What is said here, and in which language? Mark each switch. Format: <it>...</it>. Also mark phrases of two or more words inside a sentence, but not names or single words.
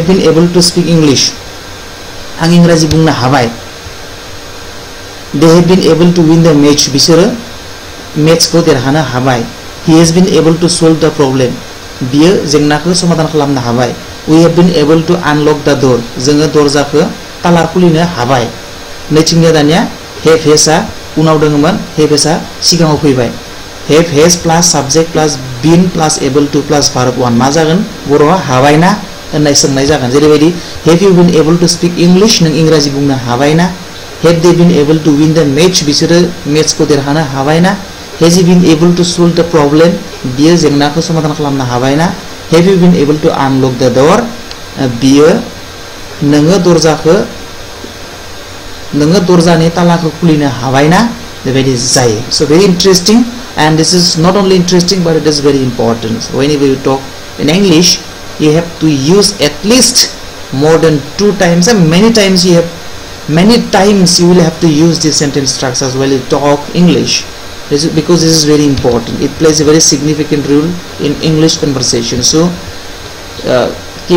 <en>been able to speak English</en> <brx>आं इंराजि बुंनो हाबाय</brx> <en>they have been able to win the match</en> <brx>बिसोरो मेचखौ देरहानो हाबाय</brx> <en>he has been able to solve the problem</en> <brx>बियो जेंनाखौ समाधान खालामनो हाबाय</brx> <en>we have been able to unlock the door</en> <brx>जोङो दरजाखौ ताला खुलिनो हाबाय नैथिंनिया दानिया</brx> <en>have has</en> <brx>आ उनाव दङमोन</brx> <en>have has आ सिगाङाव फैबाय have has plus subject plus been plus able to plus verb 1</en> <brx>मा जागोन बर'आ हाबाय ना होननाय सोंनाय जागोन जेरैबायदि</brx> <en>have you been able to speak English</en> <brx>नों इंराजि बुंनो हाबाय ना</brx> <en>have they been able to win the match</en> <brx>बिसोरो मेचखौ देरहानो हाबाय ना</brx> <en>has he been able to solve the problem</en> <brx>बियो जेंनाखौ समाधान खालामनो हाबाय ना</brx> <en>have you been able to unlock the door</en> <brx>बियो नोङो दरजानि तालाखौ खुलिनो हाबाय ना बेबायदि जायो</brx> <en>so very interesting and this is not only interesting but it is very important so whenever you talk in English you have to use at least more than 2 times and many times you will have to use these sentence structures while you talk English because this is very important it plays a very significant role in English conversation so keep</en>